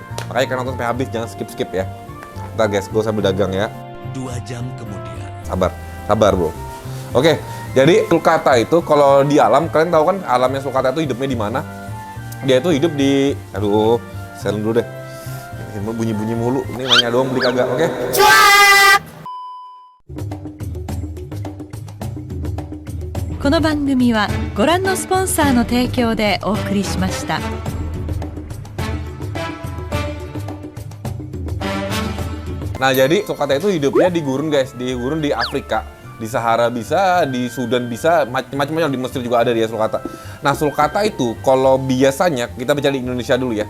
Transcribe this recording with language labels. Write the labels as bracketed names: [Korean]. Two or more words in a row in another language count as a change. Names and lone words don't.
[Indonesian] Makanya kalian nonton sampai habis, jangan skip ya. Ntar guys, gue sambil dagang ya. 2 jam kemudian. Sabar bro. Oke, jadi sulcata itu kalau di alam, kalian tahu kan alamnya sulcata itu hidupnya di mana? Dia itu hidup di, silent dulu deh. Ini bunyi-bunyi mulu. Ini nanya doang beli kagak, oke? Cuak! [Japanese] この番組はご覧のスポンサーの提供でお送りしました。 [Indonesian] Nah, jadi sulcata itu hidupnya di gurun guys, di gurun di Afrika, di Sahara bisa, di Sudan bisa, macam-macam, di Mesir juga ada dia sulcata. Nah, sulcata itu kalau biasanya kita bicara di Indonesia dulu ya.